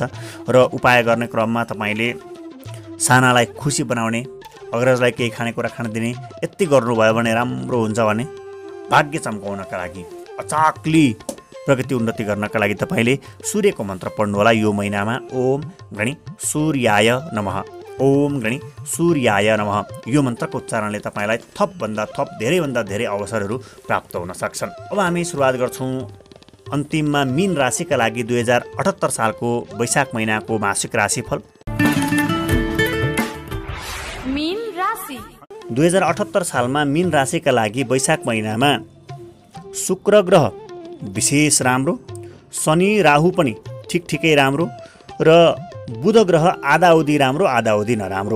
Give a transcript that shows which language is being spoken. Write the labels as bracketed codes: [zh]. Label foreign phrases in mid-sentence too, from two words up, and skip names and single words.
[ne] र उपाय गर्ने क्रममा तपाईँले सानालाई खुसी बनाउने, अग्रजलाई केही खानेकुरा खान दिने, यति गर्नुभयो भने राम्रो हुन्छ भने भाग्य चम्काउनका लागि, अचाक्ली प्रगति उन्नति गर्नका लागि तपाईँले सूर्यको मन्त्र पढ्नुहोला यो महिनामा। [sa] ओम गणी सूर्याय नमः, ओम गणी सूर्याय नमः। [ne] यो मन्त्रको उच्चारणले तपाईँलाई थपभन्दा थप धेरैभन्दा धेरै अवसरहरू प्राप्त हुन सक्छन्। अब हामी सुरुवात गर्छौँ अन्तिममा मीन राशिका लागि 2078 सालको वैशाख महिनाको मासिक राशिफल। 2078 सालमा मीन राशिका लागि वैशाख महिनामा शुक्र ग्रह विशेष राम्रो, शनि राहु पनि ठिकै राम्रो र बुध ग्रह आधा अवधि राम्रो आधा अवधि नराम्रो।